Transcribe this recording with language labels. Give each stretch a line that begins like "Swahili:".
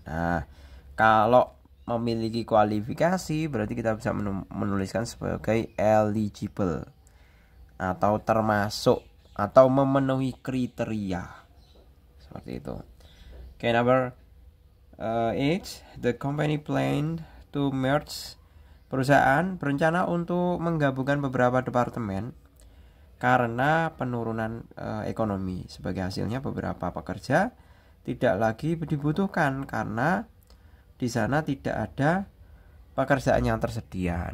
Indonesian: Nah, kalau memiliki kualifikasi berarti kita bisa menuliskan sebagai eligible atau termasuk atau memenuhi kriteria. Seperti itu.
English: Okay, number 8. The company planned to merge.
Indonesian: Perusahaan berencana untuk menggabungkan beberapa departemen karena penurunan ekonomi. Sebagai hasilnya beberapa pekerja tidak lagi dibutuhkan karena di sana tidak ada pekerjaan yang tersedia.